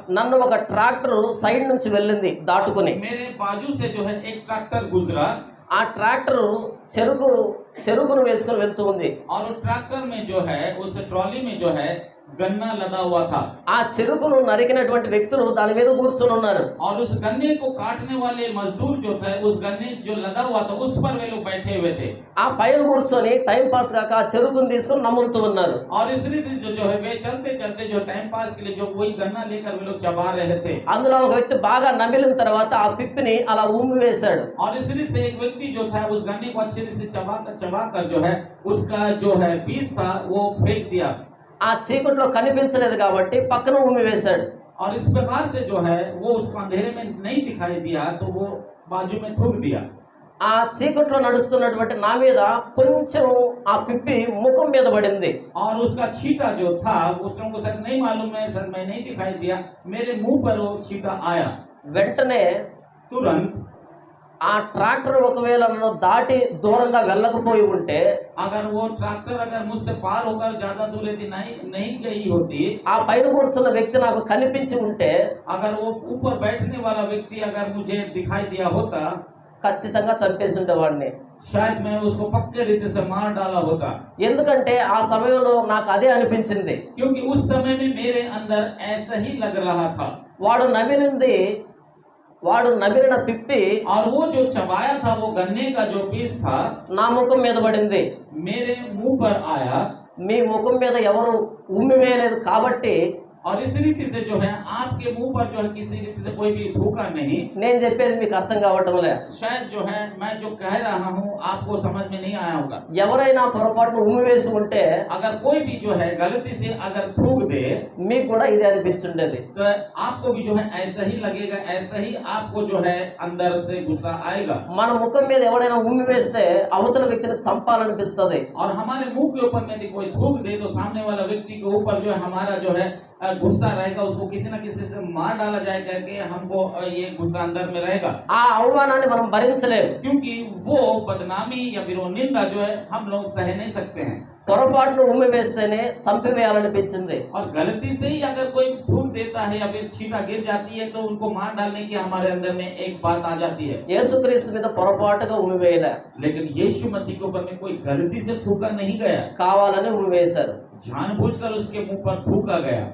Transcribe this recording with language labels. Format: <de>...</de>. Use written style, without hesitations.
<te>నన్ను ఒక tractor side నుంచి వెళ్ళింది దాటుకుని.</te> <hi>मेरे बाजू से जो है एक ट्रैक्टर गुजरा</hi> <te>ఆ ట్రాక్టర్ చెరుకును వేసుకుని వెళ్తూ ఉంది.</te> <hi>और ट्रैक्टर में जो है उस ट्रॉली में जो है गन्ना लदा हुआ था।</hi> <te>ఆ చెరుకును నరికినటువంటి వ్యక్తులు దాని మీద కూర్చొని ఉన్నారు.</te> <hi>और उस गन्ने को काटने वाले मजदूर जो थे उस गन्ने जो लदा हुआ था उस पर वे लोग बैठे हुए थे।</hi> <te>ఆ పైన కూర్చొని టైం పాస్ కాక ఆ చెరుకును తీసుకొని నములుతూ ఉన్నారు.</te> <hi>और इस रीति जो है वे चलते चलते जो टाइम पास के लिए जो वही गन्ना लेकर वे लोग चबा रहे थे।</hi> <te>అందులో ఒక వ్యక్తి బాగా నమిలిన తర్వాత ఆ పిప్పిని అలా ఉమ్మి వేశాడు.</te> <hi>और इस रीति से एक व्यक्ति जो था उस गन्ने को अच्छे से चबा कर जो है उसका जो है पीस था वो फेंक दिया।</hi> <te>ఆ చీకట్లో కనిపించలేదు కాబట్టి పక్కన ఉమ్మి వేశాడు.</te> <hi>और इस प्रकार से जो है वो उसको अंधेरे में नहीं दिखाई दिया तो वो बाजू में थूक दिया।</hi> <te>ఆ చీకట్లో నడుస్తున్నటువంటి నా మీద కొంచెం ఆ పిప్పి ముఖం మీద పడింది.</te> <hi>और उसका छींटा जो था उसको सर नहीं मालूम है, सर मैं नहीं दिखाई दिया, मेरे मुंह पर वो छींटा आया।</hi> <te>వెంటనే</te> <hi>तुरंत</hi> <te>ఆ ట్రాక్టర్ ఒకవేళ నన్ను దాటి దూరంగా వెళ్ళకపోయి ఉంటే</te> <hi>अगर वो ट्रैक्टर अगर मुझसे पार होकर ज्यादा दूर यदि नहीं गई होती,</hi> <te>ఆ పైన కూర్చున్న వ్యక్తి నాకు కనిపించి ఉంటే</te> <hi>अगर वो ऊपर बैठने वाला व्यक्ति अगर मुझे दिखाई दिया होता</hi> <te>ఖచ్చితంగా చంపేసి ఉండేవాడిని.</te> <hi>शायद मैं उसको पक्के रीति से मार डाला होता।</hi> <te>ఎందుకంటే ఆ సమయంలో నాకు అదే అనిపించింది.</te> <hi>क्योंकि उस समय में मेरे अंदर ऐसा ही लग रहा था।</hi> <te>వాడు నమిలిన పిప్పి</te> <hi>और वो जो चबाया था वो गन्ने का जो पीस था</hi> <te>నా ముఖం మీద పడింది.</te> <hi>मेरे मुंह पर आया।</hi> <te>మీ ముఖం మీద ఎవరు ఉమ్మి వేయలేదు కాబట్టి</te> <hi>और इस रीति से जो है आपके मुंह पर जो है किसी रीति से कोई भी थूका नहीं।</hi> <te>నేను చెప్పేది మీకు అర్థం కావటం లే.</te> <hi>शायद जो है मैं जो कह रहा हूँ आपको समझ में नहीं आया होगा।</hi> <te>ఎవరైనా పొరపాటున ఉమ్మి వేసి ఉంటే</te> <hi>अगर कोई भी जो है गलती से अगर थूक दे</hi> <te>మీకు కూడా ఇది అనిపించుండేది.</te> <hi>तो आपको भी जो है ऐसा ही लगेगा, ऐसा ही आपको जो है अंदर से गुस्सा आएगा।</hi> <te>మన ముఖం మీద ఎవరైనా ఉమ్మి వేస్తే అవతల వ్యక్తిని చంపాలనిపిస్తది.</te> <hi>और हमारे मुंह के ऊपर में कोई थूक दे तो सामने वाला व्यक्ति के ऊपर जो है हमारा जो है गुस्सा रहेगा, उसको किसी न किसी से मार डाला जाए करके हमको ये गुस्सा अंदर में रहेगा।</hi> <te>ఆ అవమానాన్ని మనం భరించలేము.</te> <hi>क्योंकि वो बदनामी या फिर वो निंदा जो है हम लोग सह नहीं सकते हैं।</hi> <te>పొరపాటును ఉమ్మి వేస్తేనే చంపివేయాలనిపించింది.</te> <hi>और गलती से ही अगर कोई थूक देता है या फिर छींटा गिर जाती है तो उनको मार डालने की हमारे अंदर में एक बात आ जाती है।</hi> <te>యేసుక్రీస్తు మీద పొరపాటుగా ఉమ్మి వేయలే,</te> <hi>लेकिन यीशु मसीह के ऊपर में कोई गलती से थूका नहीं गया,</hi> <te>కావాలని ఉమ్మి వేశారు.</te> <hi>जानबूझकर उसके मुंह पर थूका गया,</hi>